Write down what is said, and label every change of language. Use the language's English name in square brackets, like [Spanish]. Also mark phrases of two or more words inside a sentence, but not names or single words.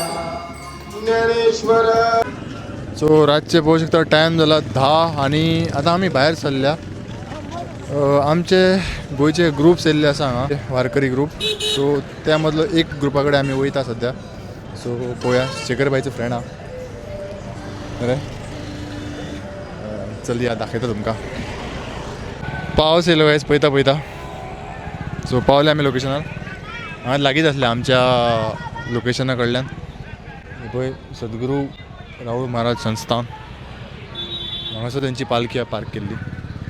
[Konkani] ज्ञानेश्वर सो रातचे पोहोचू शकता टाईम झाला 10 आणि आता आम्ही बाहेर सरल्या आमचे गोयचे ग्रुप्स येयल्ले आसा हांगा वारकरी ग्रुप सो त्यामधलो एक ग्रुपा कडेन आमी वयता सद्या सो पळोवया शेखरबाईचो फ्रेंड हा बरें चल या दाखयता तुमकां पावस येयलो गायज पळयता सो पावले आमी लोकेशनार हांगा लागींच आसले आमच्या लोकेशना कडल्यान पळय सद्गुरू राहुल महाराज संस्थान हांगासर तेंची पालखी पार्क केल्ली